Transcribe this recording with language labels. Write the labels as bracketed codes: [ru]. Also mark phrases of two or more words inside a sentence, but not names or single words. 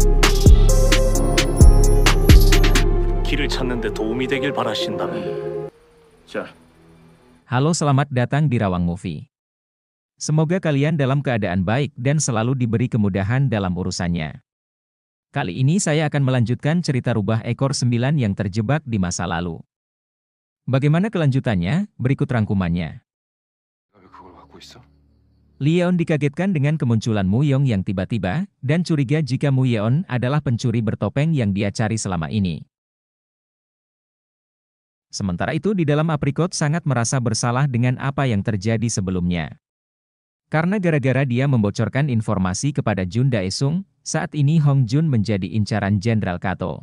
[ko] 길을 찾는데 도움이 되길 바라신다면. 자, [id] Halo, selamat datang di Rawang Movie. Semoga kalian dalam keadaan baik dan selalu diberi kemudahan dalam urusannya. Kali ini saya akan melanjutkan cerita rubah ekor 9 yang terjebak di masa lalu. Bagaimana kelanjutannya? Berikut rangkumannya. [ko] 왜 그걸 갖고 있어? [id] Leon dikagetkan dengan kemunculan Mu Yong yang tiba-tiba, dan curiga jika Mu Yeon adalah pencuri bertopeng yang dia cari selama ini. Sementara itu di dalam Apricot sangat merasa bersalah dengan apa yang terjadi sebelumnya. Karena gara-gara dia membocorkan informasi kepada Jun Daesung, saat ini Hong Jun menjadi incaran Jenderal Kato.